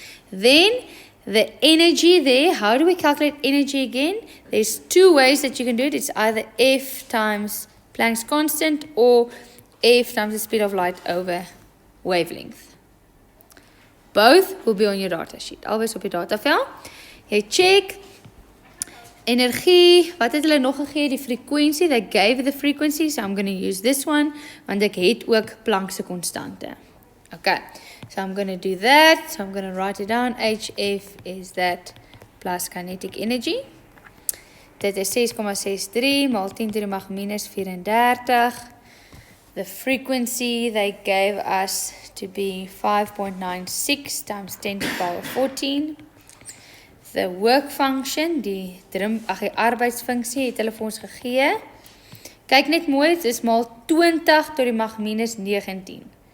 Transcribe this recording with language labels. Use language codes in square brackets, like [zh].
[en] Then the energy there, how do we calculate energy again? There's 2 ways that you can do it. It's either F times Planck's constant or F times the speed of light over wavelength. Both will be on your data sheet. [af] Always op die datavel. Jy check energie, wat het hulle nog gegee? Die frequentie, [en] they gave the frequency, so I'm going to use this one, [af] want ek het ook Planck's konstante. [en] Okay, so I'm going to do that, so I'm going to write it down. HF is that plus kinetic energy. [af] Dit is 6,63 maal 10 [en] to the [af] mag minus 34. [en] The frequency they gave us to be 5.96 times 10 to the power 14. The work function, [af] die arbeidsfunksie het hulle vir ons gegee. Kyk net mooi, dit is maal 20 tot die mag minus 19.